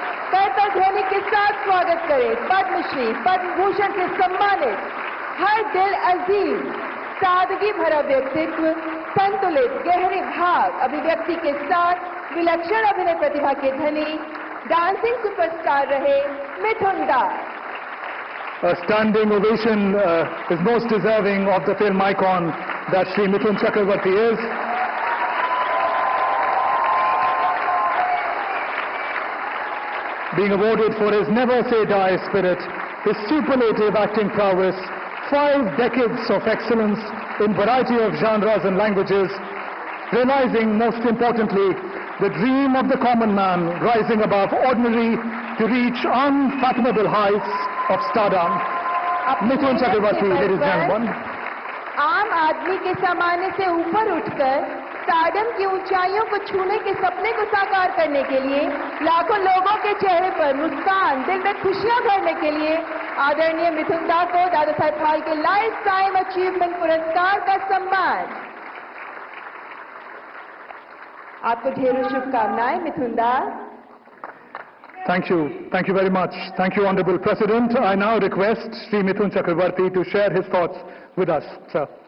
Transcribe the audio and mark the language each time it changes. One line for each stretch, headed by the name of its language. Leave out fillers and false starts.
Hindi: करताल ध्वनि के साथ स्वागत करें पद्मश्री, पद्म भूषण से सम्मानित, हर दिल अजीम, सादगी भरा व्यक्तित्व, संतुलित गहरे भाव अभिव्यक्ति के साथ विलक्षण अभिनय प्रतिभा के धनी, डांसिंग सुपरस्टार रहे मिथुन दा।
English: A standing ovation is most deserving of the film icon that Shri Mithun Chakravarti is. Being awarded for his never-say-die spirit, his superlative acting prowess, 5 decades of excellence in variety of genres and languages, realizing most importantly the dream of the common man rising above ordinary to reach unfathomable heights of stardom. Mithun Chakravarti, ladies and gentlemen.
Hindi: आम आदमी के सामान्य से ऊपर उठकर stardom की ऊंचाइयों को छूने के सपने को साकार करने के लिए, लाखों लोगों के चेहरे पर मुस्कान, दिल में खुशियां भरने के लिए आदरणीय मिथुन दा को Dada Saheb Phalke life time achievement पुरस्कार का सम्मान। आपको ढेरों शुभकामनाएं मिथुन दा।
English: Thank you very much. Thank you, Honorable President. I now request Shri Mithun Chakravarti to share his thoughts with us, sir.